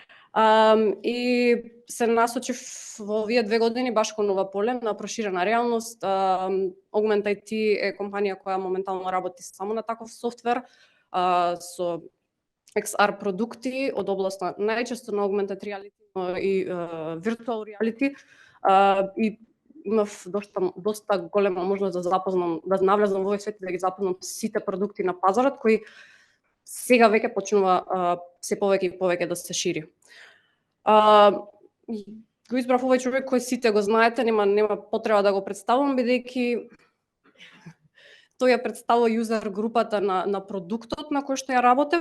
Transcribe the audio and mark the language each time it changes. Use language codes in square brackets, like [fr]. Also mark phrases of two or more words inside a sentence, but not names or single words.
[mk] И се насочив во овие 2 години баш кон ова поле на проширена реалност. Augment IT е компанија која моментално работи само на таков софтвер, со XR продукти од областа најчесто на [en] augmented reality [mk] и [en] virtual reality. [mk] И имав доста голема можност да навлезам во овој свет и да ги запознам сите продукти на пазарот кои сега веќе почнува се повеќе и повеќе да се шири. Го избрав овој човек кој сите го знаете, нема потреба да го представувам бидејќи тој ја представува јузер групата на продуктот на кој што ја работев.